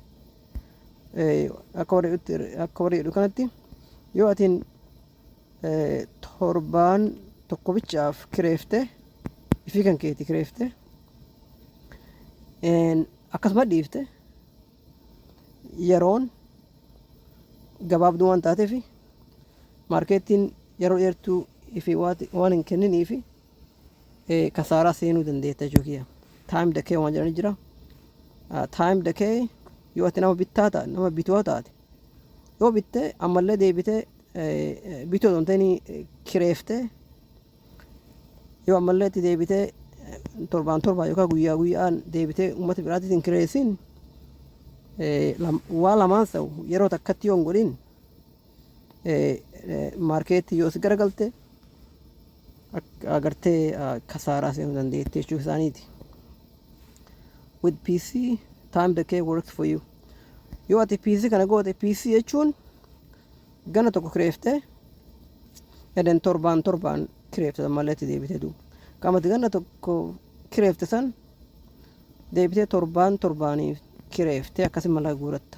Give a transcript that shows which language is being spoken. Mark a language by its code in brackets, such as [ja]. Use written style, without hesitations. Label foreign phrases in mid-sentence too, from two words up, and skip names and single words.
[om] akka warri jedhu kanatti yoo atiin torbaan tokko bichaaf kireefte ifii kan keeti kireefte akkasuma dhiifte yeroon gabaabduu waan taateef maarkeettiin yeroo dheertuu ifi waan hin kenniniifi kasaaraa seenuu dandeetta jechuudha. [en] Time decay [om] waan jedhan jira. [en] Time decay [om] yoo ati nama bittaa taate nama bituu taate yoo bittee ammallee deebitee bituu dontanii kireeftee yoo ammallee itti deebitee torbaan yookaan guyyaa guyyaan deebitee uummata biraatiin kireessin waa lamaan ta'u yeroo takkatti yoo hin godhin maarkeetii yoo si garagalte agartee kasaaraa seenuu dandeetti jechuu isaaniiti. [en] With PC time decay works for you. [om] Yoo ati PC kana goote PC jechuun gana tokko kireeftee eden torbaan kireefte malee itti deebitee duuba. Qaamati gana tokko kireefte san deebitee torbaaniif kireeftee akkasii mala guuratta.